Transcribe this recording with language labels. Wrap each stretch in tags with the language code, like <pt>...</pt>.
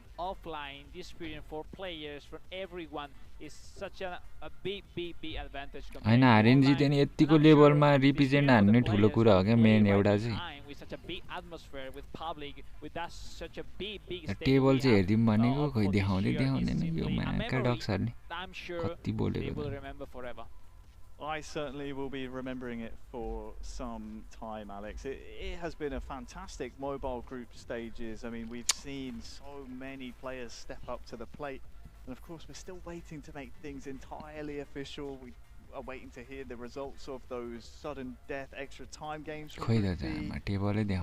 <en>offline this experience for players from everyone is such a big advantage.</en> <ne>हैन हारेन जिते नि यतिको लेभलमा रिप्रेजेन्ट हान्ने ठुलो कुरा हो के मेन एउटा चाहिँ टेबल चाहिँ हेर्दिम भनेको खोइ देखाउँदैन यो माका डक्सरले कति बोलेको</ne> <en>I certainly will be remembering it for some time, Alex. It has been a fantastic mobile group stages. I mean, we've seen so many players step up to the plate. And of course, we're still waiting to make things entirely official. We are waiting to hear the results of those sudden death extra time games from Group D.</en>